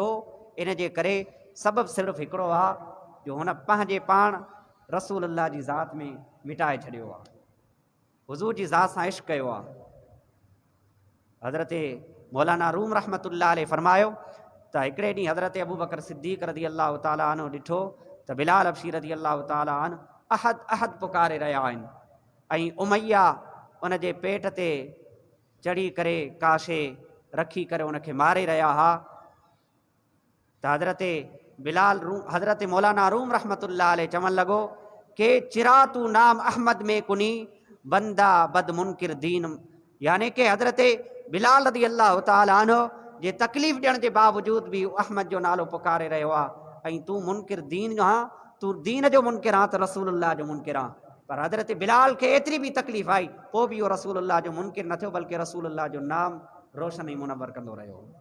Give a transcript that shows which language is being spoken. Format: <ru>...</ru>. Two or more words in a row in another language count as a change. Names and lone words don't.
<sd>इन जे करे सबबु सिर्फ़ु हिकिड़ो आहे, जो हुन पंहिंजे पाण रसूलुल्लाह जी ज़ात में मिटाए छॾियो आहे, हुज़ूर जी ज़ात सां इश्क़ कयो आहे। हज़रत मौलाना रूम</sd> <ar>رحمة الله عليه</ar> <sd>फरमायो त हिकिड़े ॾींहुं हज़रत अबू बकर सिद्दीक़</sd> <ar>رضي الله تعالى عنه</ar> <sd>ॾिठो त बिलाल हबशी</sd> <ar>رضي الله تعالى عنه</ar> <sd>अहद अहद पुकारे रहिया आहिनि, ऐं उमैया उन जे पेट ते चढ़ी करे काशे रखी करे उनखे मारे रहिया हुआ। त हज़रत मौलाना रूम</sd> <ar>رحمة الله عليه</ar> <sd>चवण लॻो</sd> <fa>که چرا تو نام احمد می‌کنی بنده بد منکر دین,</fa> <sd>यानी कि हज़रत बिलाल</sd> <ar>رضي الله تعالى عنه</ar> <sd>जे तकलीफ़ ॾियण जे बावजूद भी अहमद जो नालो पुकारे रहियो आहे। ऐं तूं मुनकिर दीन जो हाँ, तूं दीन जो मुनकिर आहे त रसूलुल्लाह जो मुनकिर आहे। पर हज़रत बिलाल खे एतिरी भी तकलीफ़ आई, पोइ बि उहो रसूलुल्लाह जो मुनकिर न थियो, बल्कि रसूलुल्लाह जो नाम रोशन ऐं मुनव्वर कंदो रहियो।</sd>